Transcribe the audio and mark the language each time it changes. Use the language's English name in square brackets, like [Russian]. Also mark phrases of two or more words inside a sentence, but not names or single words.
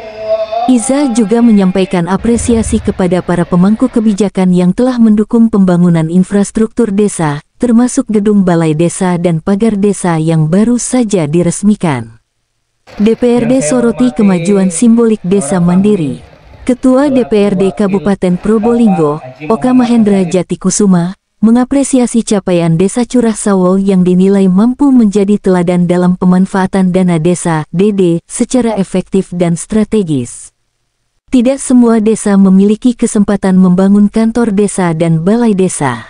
[Indonesian] Iza juga menyampaikan apresiasi kepada para pemangku kebijakan yang telah mendukung pembangunan infrastruktur desa, termasuk gedung balai desa dan pagar desa yang baru saja diresmikan. DPRD soroti kemajuan simbolik desa mandiri. Ketua DPRD Kabupaten Probolinggo, Oka Mahendra Jatikusuma, mengapresiasi capaian Desa Curah Sawo yang dinilai mampu menjadi teladan dalam pemanfaatan dana desa (DD) secara efektif dan strategis. Tidak semua desa memiliki kesempatan membangun kantor desa dan balai desa.